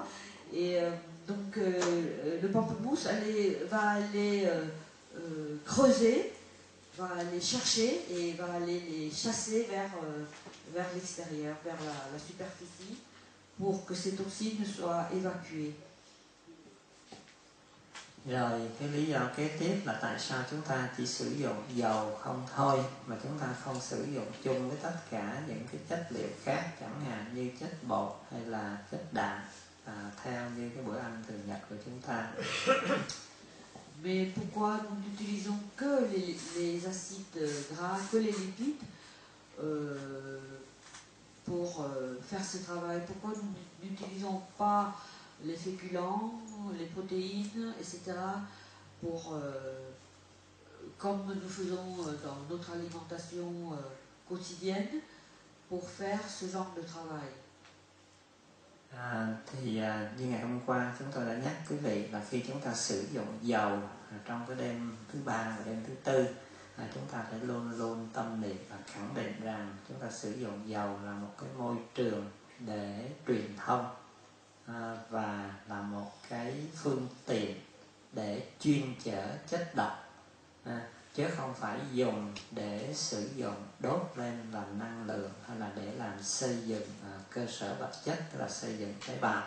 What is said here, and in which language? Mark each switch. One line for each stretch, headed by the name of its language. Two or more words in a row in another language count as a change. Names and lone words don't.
French: Et donc le pamplemousse va aller creuser, va aller chercher et va aller les chasser vers l'extérieur, vers la superficie, pour que ces toxines soient évacuées.
Vietnamese: Rồi cái lý do kế tiếp là tại sao chúng ta chỉ sử dụng dầu không thôi, mà chúng ta không sử dụng chung với tất cả những cái chất liệu khác, chẳng hạn như chất bột hay là chất đạm, theo như cái bữa ăn thường nhật của chúng ta.
French: Mais pourquoi nous n'utilisons que les acides gras, que les lipides pour faire ce travail? Pourquoi nous n'utilisons pas les féculents, les protéines, etc. pour, comme nous faisons dans notre alimentation quotidienne, pour faire ce genre de travail?
Vietnamese: Như ngày hôm qua chúng tôi đã nhắc quý vị là khi chúng ta sử dụng dầu trong cái đêm thứ ba và đêm thứ tư, chúng ta phải luôn luôn tâm niệm và khẳng định rằng chúng ta sử dụng dầu là một cái môi trường để truyền thông và là một cái phương tiện để chuyên chở chất độc, chứ không phải dùng để sử dụng đốt lên làm năng lượng hay là để làm xây dựng cơ sở vật chất, tức là xây dựng tế bào.